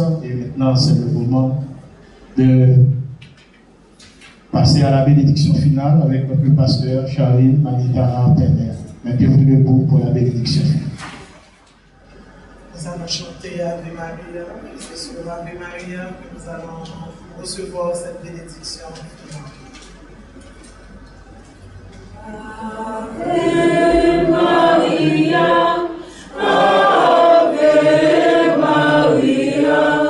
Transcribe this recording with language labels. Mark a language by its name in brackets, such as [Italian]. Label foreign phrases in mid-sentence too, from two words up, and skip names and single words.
[French] Et maintenant, c'est le moment de passer à la bénédiction finale avec notre pasteur Charline Manitara Penner. Mettez-vous debout pour la bénédiction finale. Nous allons chanter Ave Maria, et c'est sur Ave Maria que nous allons recevoir cette bénédiction finale. [Latin] Ave Maria, Ave Maria,